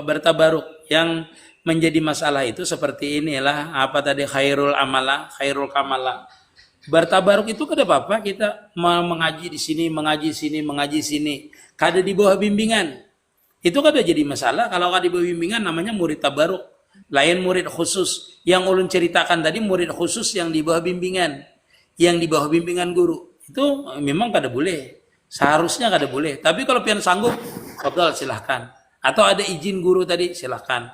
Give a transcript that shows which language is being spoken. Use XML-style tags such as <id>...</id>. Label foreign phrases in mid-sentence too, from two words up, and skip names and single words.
<bjn>Bertabaruk. Yang menjadi masalah itu seperti inilah apa tadi khairul kamala. Bertabaruk itu kada apa-apa kita mengaji di sini, mengaji sini, kada di bawah bimbingan. Itu kada jadi masalah kalau kada di bawah bimbingan namanya murid tabaruk. Lain murid khusus. Yang ulun ceritakan tadi murid khusus yang di bawah bimbingan. Yang di bawah bimbingan guru. Itu memang kada boleh. Seharusnya kada boleh. Tapi kalau pian sanggup, fadhal silahkan. Atau ada izin guru tadi silahkan.</bjn>